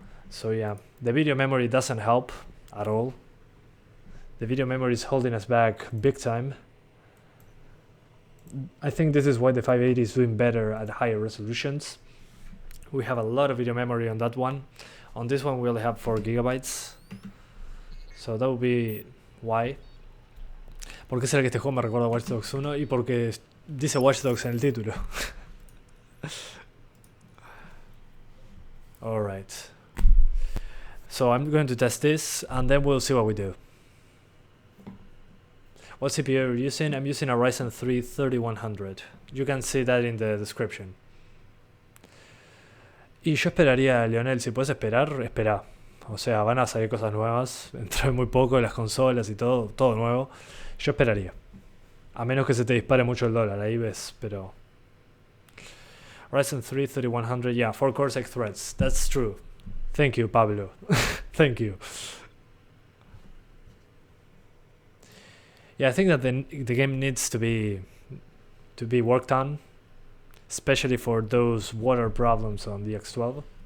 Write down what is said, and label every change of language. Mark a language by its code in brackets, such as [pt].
[en] So yeah, the video memory doesn't help at all. The video memory is holding us back big time. I think this is why the 580 is doing better at higher resolutions. We have a lot of video memory on that one. On this one we only have 4 gigabytes. So that would be why. [es] ¿Por qué será que este juego me recuerda a Watch Dogs 1? Y porque dice Watch Dogs en el título. [en] Alright. So I'm going to test this and then we'll see what we do. What CPU are you using? I'm using a Ryzen 3 3100. You can see that in the description. [es] Y yo esperaría, Leonel, si puedes esperar, espera. O sea, van a salir cosas nuevas. Dentro de muy poco las consolas y todo nuevo. Yo esperaría. A menos que se te dispare mucho el dólar, ahí ves, pero... [en] Ryzen 3 3100, yeah, 4 Cortex threads. That's true. Thank you, Pablo. Thank you. Yeah, I think that the game needs to be worked on, especially for those water problems on the X12.